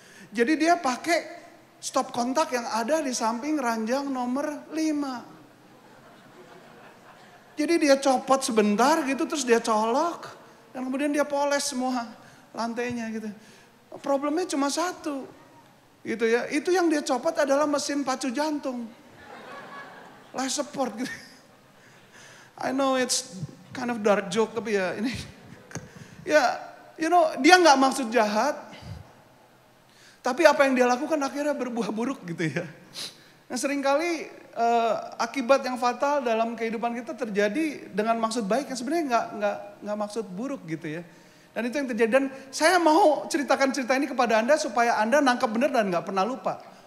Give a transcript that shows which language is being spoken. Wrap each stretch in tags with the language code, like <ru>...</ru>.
<id>Jadi dia pakai stop kontak yang ada di samping ranjang nomor 5. Jadi dia copot sebentar gitu terus dia colok. Dan kemudian dia poles semua lantainya gitu. Problemnya cuma satu. Gitu ya. Itu yang dia copot adalah mesin pacu jantung. Life support gitu.</id> <en>I know it's kind of dark joke</en> <id>tapi ya ini. Ya, dia nggak maksud jahat. Tapi apa yang dia lakukan akhirnya berbuah buruk gitu ya. Nah seringkali akibat yang fatal dalam kehidupan kita terjadi dengan maksud baik yang sebenarnya nggak maksud buruk gitu ya. Dan itu yang terjadi. Dan saya mau ceritakan cerita ini kepada Anda supaya Anda nangkep benar dan nggak pernah lupa.</id>